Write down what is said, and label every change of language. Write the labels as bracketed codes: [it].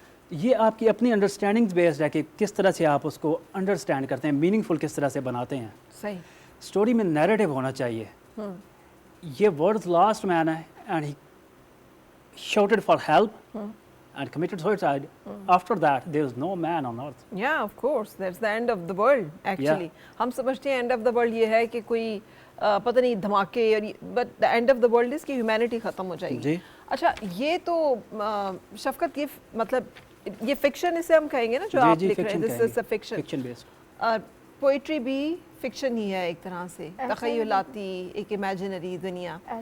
[ur] یہ آپ کی اپنی انڈرسٹینڈنگز بیسڈ ہے کہ کس طرح سے آپ اس کو انڈرسٹینڈ کرتے ہیں، میننگ فل کس طرح سے بناتے ہیں. صحیح. اسٹوری میں نیریٹو ہونا چاہیے. [en] یہ words last man ہے and he shouted for help and committed suicide. After that there is no man on earth. Yeah, of course, that's the end of the world actually. [ur] ہم سمجھتے ہیں [en] end of the world [ur] یہ ہے کہ کوئی پتہ نہیں دھماکے، [en] but the end of the world is [ur] کہ ہیومینٹی ختم ہو جائے گی. جی. اچھا یہ تو شفقت، یہ مطلب یہ فکشن اسے ہم کہیں گے نا جو آپ لکھ رہے ہیں، [en] this is a fiction [ur] based. Poetry بھی فکشن ہی ہے ایک طرح سے، تخیلاتی ایک امیجنری دنیا.